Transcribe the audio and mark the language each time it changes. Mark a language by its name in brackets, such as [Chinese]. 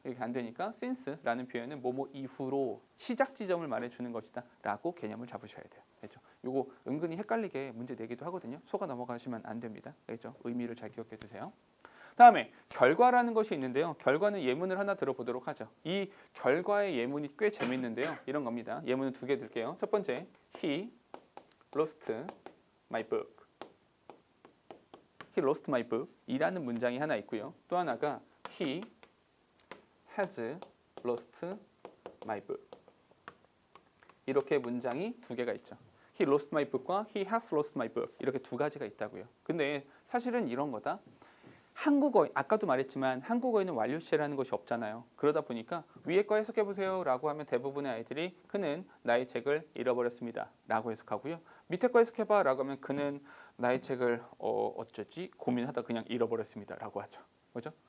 [Korean] 이렇게 안 되니까 since라는 표현은 뭐뭐 이후로 시작 지점을 말해주는 것이다라고 개념을 잡으셔야 돼요. 그렇죠? 이거 은근히 헷갈리게 문제 내기도 하거든요. 속아 넘어가시면 안 됩니다. 그렇죠? 의미를 잘 기억해 두세요. 다음에 결과라는 것이 있는데요. 결과는 예문을 하나 들어보도록 하죠. 이 결과의 예문이 꽤 재밌는데요. 이런 겁니다. 예문은 두 개 들게요. 첫 번째, [English] He lost my book. He lost my book [Korean] 이라는 문장이 하나 있고요. 또 하나가 [English] He has lost my book. [Korean] 이렇게 문장이 두 개가 있죠. [English] He lost my book과 He has lost my book [Korean] 이렇게 두 가지가 있다고요. 근데 사실은 이런 거다. 한국어 아까도 말했지만 한국어에는 완료 시제라는 것이 없잖아요. 그러다 보니까 위에 거 해석해 보세요라고 하면 대부분의 아이들이 그는 나의 책을 잃어버렸습니다라고 해석하고요. 밑에 거 해석해봐라고 하면 그는 나의 책을 어쩌지 고민하다 그냥 잃어버렸습니다라고 하죠. 그죠?